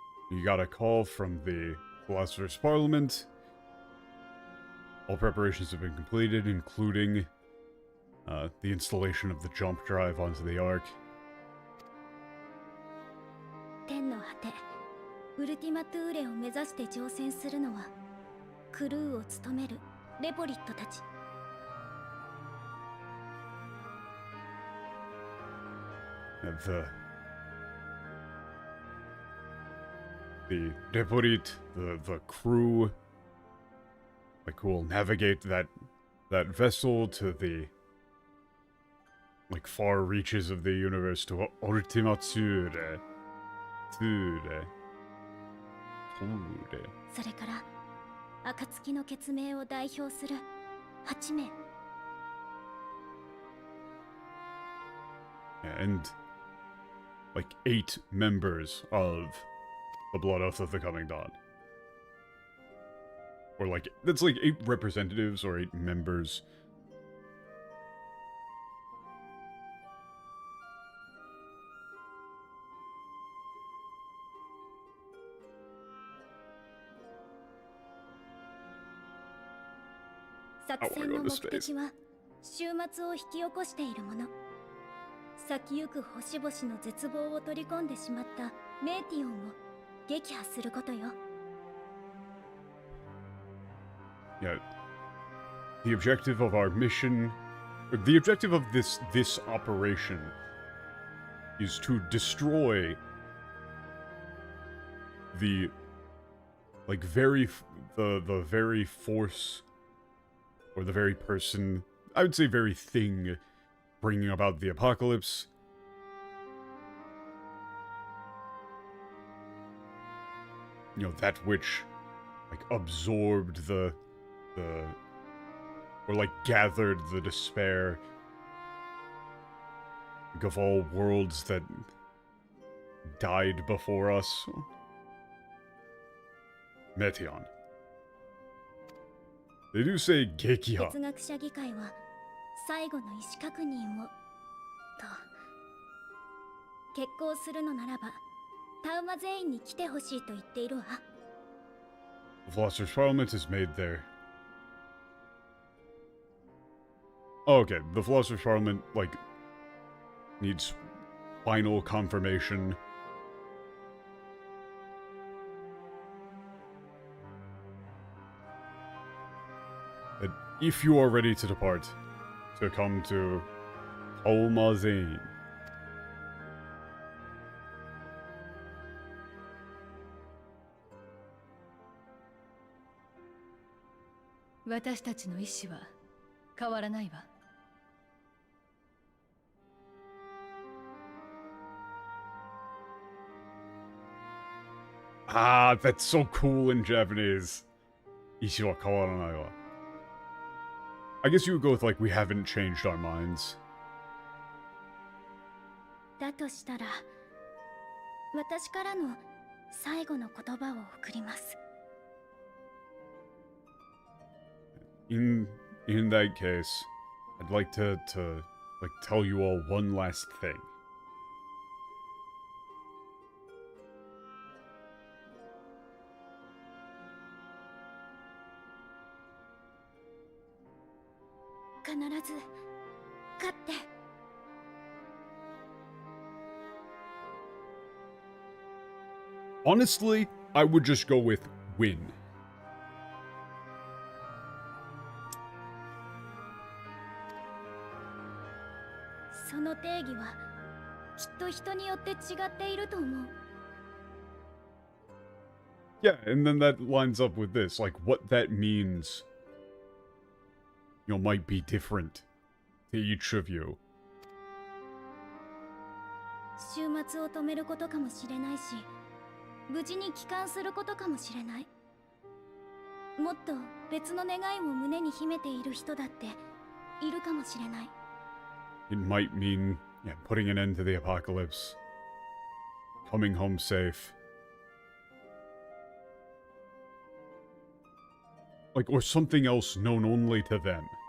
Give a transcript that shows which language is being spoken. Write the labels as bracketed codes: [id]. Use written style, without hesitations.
[en] You got a call from the Philosopher's Parliament. All preparations have been completed, including the installation of the jump drive onto the Ark. [ja] 天の果て、ウルティマトゥーレを目指して乗船するのは、クルーを務めるレポリットたち。 [en] The Reporit, the crew, like, who will navigate that vessel to the like far reaches of the universe to Ultima Tsure. Tsure. [ja] それから暁の血盟を代表する8名。 [en] And like 8 members of the Blood Oath of the Coming Dawn. Or like, that's like 8 representatives or 8 members. [ja] 「作戦の目的は終末を引き起こしているもの。先行く星々の絶望を取り込んでしまったメーティオンを撃破することよ。 [en] Yeah. The objective of our mission, or the objective of this operation is to destroy the very force or the very person, I would say very thing bringing about the apocalypse. You know, that which like absorbed or like gathered the despair of all worlds that died before us. Meteon. They do say Gekiha. [ja] 哲学者議会は最後の意思確認をと決行するのならばタウマ全員に来てほしいと言っているわ。 [en] The Philosopher's Parliament is made there. Oh, okay, the Philosopher's Parliament, like, needs final confirmation. That if you are ready to depart, to come to Olmazane. [ja] 私たちの意志は変わらないわ。 [en] Ah, that's so cool in Japanese. [ja] Ishi wa kawaranai wa. [en] I guess you would go with, like, we haven't changed our minds. [ja] だとしたら私からの最後の言葉を送ります。 [en] In that case, I'd like to like tell you all one last thing. [ja] 必ず勝って。 [en] Honestly, I would just go with win. [ja] その定義はきっと人によって違っていると思う。 [en] Yeah, and then that lines up with this. Like, what that means, you know, might be different to each of you. [ja] 終末を止めることかもしれないし、無事に帰還することかもしれない。もっと別の願いを胸に秘めている人だっているかもしれない。 [en] It might mean, yeah, putting an end to the apocalypse, coming home safe. Like, or something else known only to them.